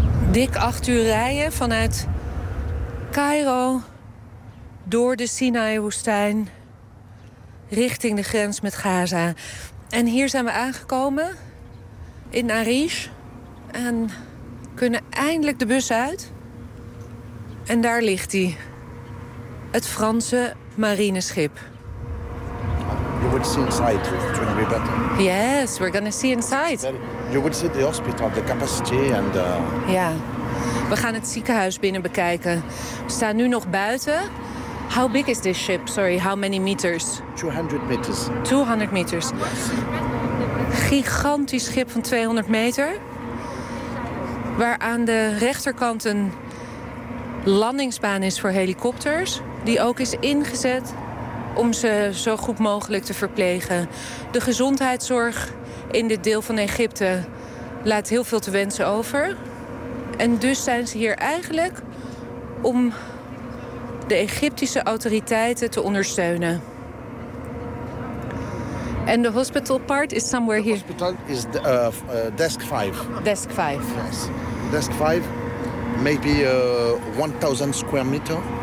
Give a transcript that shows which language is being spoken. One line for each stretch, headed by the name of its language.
Dutch: Dik 8 uur rijden vanuit Cairo door de Sinaï-woestijn richting de grens met Gaza. En hier zijn we aangekomen in Arish en kunnen eindelijk de bus uit. En daar ligt hij. Het Franse marineschip.
English: You would see inside, it would be better. Yes, we're gonna see inside. You would see the hospital, the capacity and.
Dutch: Ja, we gaan het ziekenhuis binnen bekijken. We staan nu nog buiten.
English: How big is this ship? Sorry, how many meters? 200 meters. 200 meters. Yes.
Dutch: Gigantisch schip van 200 meter. Waar aan de rechterkant een landingsbaan is voor helikopters. Die ook is ingezet om ze zo goed mogelijk te verplegen. De gezondheidszorg in dit deel van Egypte laat heel veel te wensen over. En dus zijn ze hier eigenlijk om de Egyptische autoriteiten te ondersteunen.
English: And the hospital part is somewhere here. The hospital is the, desk 5. Desk 5. Yes. Desk 5, maybe 1,000 square meter.